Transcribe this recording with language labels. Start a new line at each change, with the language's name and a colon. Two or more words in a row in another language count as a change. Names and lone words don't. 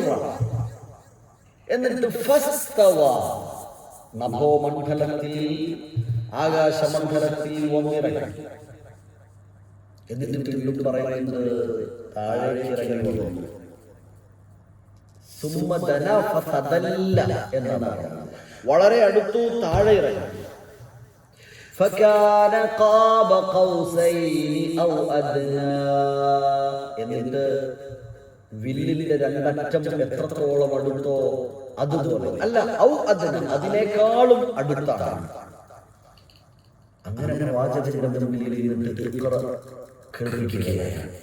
Malayalam: എന്നിട്ട് ഫസ്തവ, നഭോമണ്ഡലത്തിൽ ആകാശമണ്ഡലത്തിൽ വന്നിറങ്ങി. എന്നിട്ട് വീണ്ടും പറയുന്നത് താഴേക്ക് ഇറങ്ങി വന്നു.
Arabic: ثم دنا فتدلى എന്നാണ്.
Malayalam: വളരെ അടുത്തു താഴെ ഇറങ്ങി.
Arabic: فكان قاب قوسين أو أدنى.
Malayalam: എന്നിട്ട് വില്ലിന്റെ രണ്ടറ്റം എത്രത്തോളം അടുത്തോ അതുപോലെ, അല്ല
Arabic: أو أدنى,
Malayalam: അതിനേക്കാളും അടുത്താണ്. അങ്ങനെ വാചകത്തിന്റെ മുന്നിൽ ഇരുന്നിട്ട് കേൾക്കുകയാണ്.